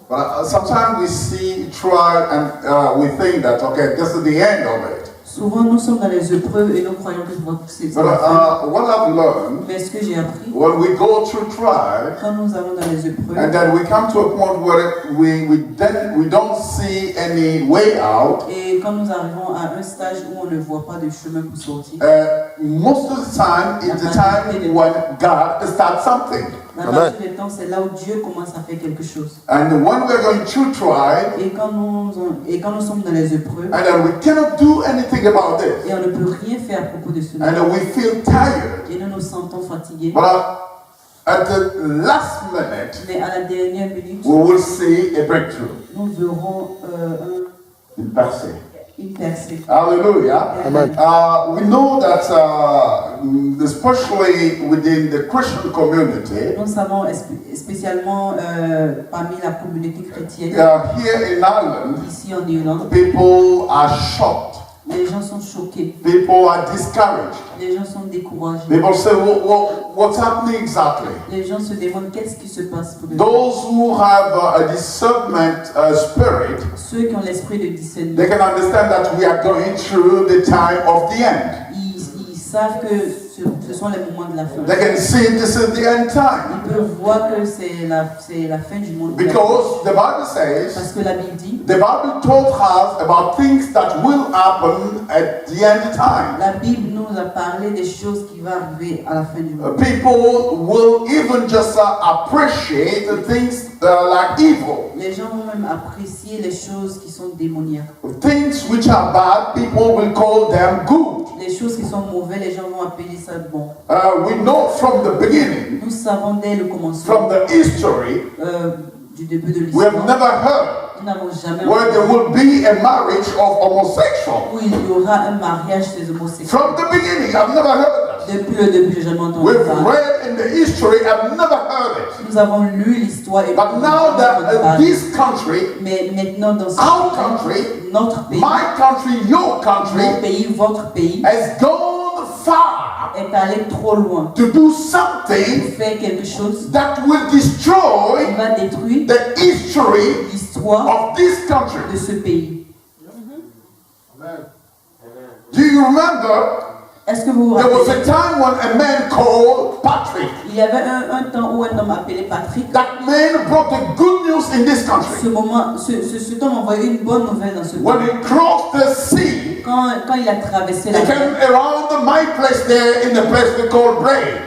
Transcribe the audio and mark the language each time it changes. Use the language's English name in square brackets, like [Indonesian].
[English] But sometimes we see trial and we think that, okay, this is the end of it. [French] Souvent, nous sommes dans les épreuves et nous croyons que c'est [English] But [French] la fin. [English] what I've learned, [French] Mais ce que j'ai appris, [English] when we go through trial, [French] quand nous allons dans les épreuves, [English] and then we come to a point where we don't see any way out, [French] et quand nous arrivons à un stage où on ne voit pas de chemin pour sortir, [English] most of the time is the time when God starts something. [French] la majorité du temps, c'est là où Dieu commence à faire quelque chose. [English] And when we're going through trial, [French] Et quand nous sommes dans les épreuves, [English] and then we cannot do anything about this, [French] et on ne peut rien faire à propos de cela, [English] and then we feel tired, [French] et nous nous sentons fatigués, [English] but at the last minute, [French] mais à la dernière minute, [English] we will see a breakthrough [French] nous verrons [English] in passé. [French] une percée. [English] Hallelujah. Amen. We know that, especially within the Christian community, [French] Nous savons spécialement parmi la communauté chrétienne, [English] here in Ireland, [French] ici en Irlande, [English] people are shocked. [French] les gens sont choqués, [English] People are discouraged. [French] les gens sont découragés. [English] People say, what's happening exactly? [French] Les gens se demandent qu'est-ce qui se passe pour eux. [English] Those who have a discernment spirit, [French] Ceux qui ont l'esprit de discernement, [English] they can understand that we are going through the time of the end. [French] ils savent que ce sont les moments de la fin. [English] They can see this is the end time. [French] Ils peuvent voir que c'est la fin du monde. [English] Because the Bible says, [French] Parce que la Bible dit, [English] the Bible told us about things that will happen at the end time. [French] la Bible nous a parlé des choses qui vont arriver à la fin du monde. [English] People will even just appreciate the things that are like evil. [French] Les gens vont même apprécier les choses qui sont démoniaques. [English] Things which are bad, people will call them good. [French] Les choses qui sont mauvaises, les gens vont appeler ça bon. [English] We know from the beginning, [French] Nous savons dès le commencement [English] from the history, [French] du début de [English] we have [French] l'histoire, [English] never heard [French] nous n'avons jamais [English] where there [French] entendu [English] will be a marriage of homosexual. [French] où il y aura un mariage des homosexuels. [English] From the beginning, I've never heard that. [French] Depuis le début, j'ai jamais entendu [English] We've [French] parler. [English] read in the history, I've never heard it. [French] Nous avons lu l'histoire et [English] But [French] nous [English] now [French] avons [English] that [French] entendu parler. [English] this country, [French] Mais maintenant dans ce [English] our [French] pays, [English] country, [French] notre pays, [English] my country, your country, [French] mon pays, votre pays, [English] has gone far [French] est allé trop loin. [English] to do [French] Il [English] something [French] fait quelque chose [English] that will [French] qui [English] destroy [French] va détruire [English] the history [French] l'histoire [English] of this country. [French] de ce pays. [English] Do you remember? [French] Est-ce que vous vous [English] There was [French] rappelez? [English] a time when a man called Patrick. [French] Il y avait un temps où un homme appelé Patrick, [English] That man brought the good news in this country. [French] cet homme envoyait une bonne nouvelle dans ce [English] When [French] pays. [English] he crossed the sea, [French] Quand il a traversé la [English] he came [French] mer, [English] around my place there in the place they call Bray.